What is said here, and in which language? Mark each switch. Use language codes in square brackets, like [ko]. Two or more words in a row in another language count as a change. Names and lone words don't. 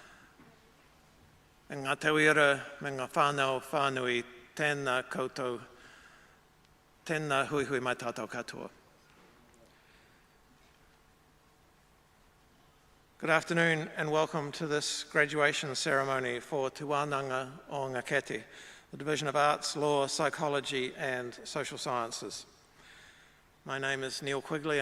[mi] E ngā tauira me ngā whānau whānui, tēnā koutou, tēnā hui hui mai tātou katoa. [en] Good afternoon and welcome to this graduation ceremony for Te Wānanga o Ngā Kete, the Division of Arts, Law, Psychology and Social Sciences. My name is Neil Quigley.